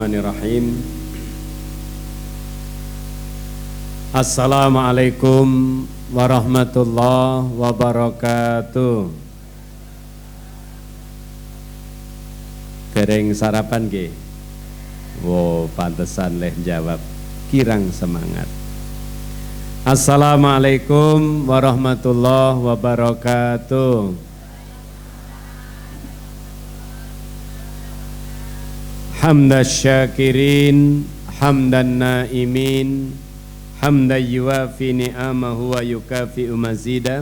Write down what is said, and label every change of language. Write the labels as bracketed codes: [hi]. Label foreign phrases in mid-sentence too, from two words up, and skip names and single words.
[ar] بسم الله الرحمن الرحيم. السلام عليكم ورحمة الله وبركاته. [jv] Dereng sarapan nggih? Wow, pantesan leh jawab kirang semangat. [ar] السلام عليكم ورحمة الله وبركاته. حمدا شاكرين، حمدا ناعمين، حمدا يوافي نعمه ويكافئ مزيده.